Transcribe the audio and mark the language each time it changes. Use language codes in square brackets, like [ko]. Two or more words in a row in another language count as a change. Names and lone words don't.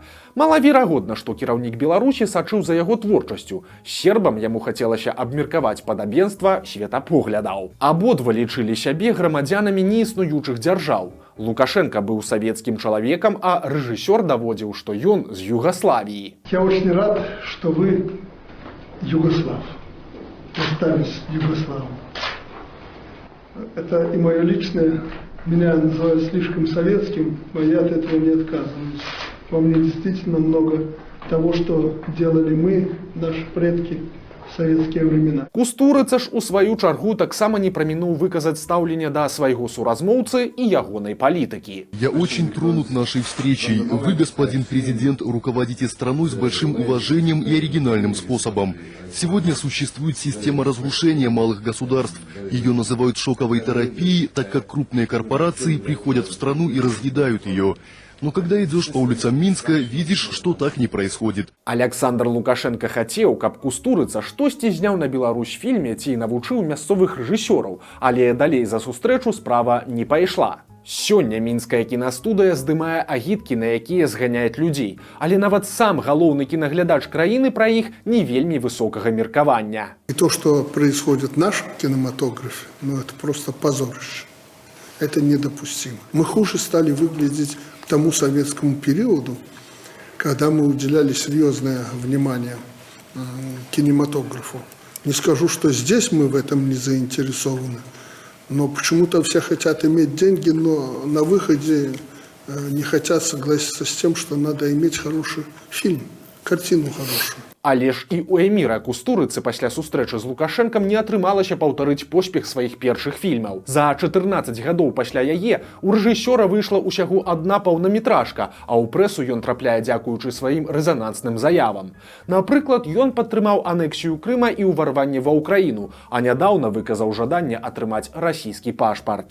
[be] Малаверагодна, што кіраўнік Беларусі сачыў за яго творчасцю. Сербам яму хацелася абмеркаваць падабенства светапоглядаў. Абодва лічылі сябе грамадзянамі неіснуючых дзяржаў. Лукашенко быў савецкім чалавекам, а рэжысёр даводзіў, што ён з Югославіі. [ru] Я очень рад, что вы югослав. Остались Югославом. Это и мое личное, меня называют слишком советским, но я от этого не отказываюсь. Во мне действительно много того, что делали мы, наши предки, в советские времена. [be] Кустурыца ж у сваю чаргу таксама не прамінуў выказаць стаўленне да свайго суразмоўцы і ягонай палітыкі. [ru] Я очень тронут нашей встречей. Вы, господин президент, руководите страной с большим уважением и оригинальным способом. Сегодня существует система разрушения малых государств. Ее называют шоковой терапией, так как крупные корпорации приходят в страну и разъедают ее. Но когда идешь по улицам Минска, видишь, что так не происходит. [be] Александр Лукашенко хацеў, каб Кустурыца штосьці зняў на Беларусь фільме ці навучыў мясцовых рэжысёраў, але далей за сустрэчу справа не пайшла. Сёння мінская кінастудыя здымае агіткі, на якія зганяюць людзей, але нават сам галоўны кінаглядач краіны пра іх не вельмі высокага меркавання. [ru] И то, что происходит в нашем кинематографе, это просто позорище. Это недопустимо. Мы хуже стали выглядеть к тому советскому периоду, когда мы уделяли серьезное внимание кинематографу. Не скажу, что здесь мы в этом не заинтересованы, но почему-то все хотят иметь деньги, но на выходе не хотят согласиться с тем, что надо иметь хороший фильм, картину хорошую. [be] Але ж і у Эміра Кустурыцы пасля сустрэчы з Лукашэнкам не атрымалася паўтарыць поспех сваіх першых фільмаў. За 14 гадоў пасля яе у рэжысёра выйшла ўсяго адна паўнаметражка, а ў прэсу ён трапляе дзякуючы сваім рэзанансным заявам. Напрыклад, ён падтрымаў анексію Крыма і ўварванне ва ўкраіну, а нядаўна выказаў жаданне атрымаць расійскі пашпарт.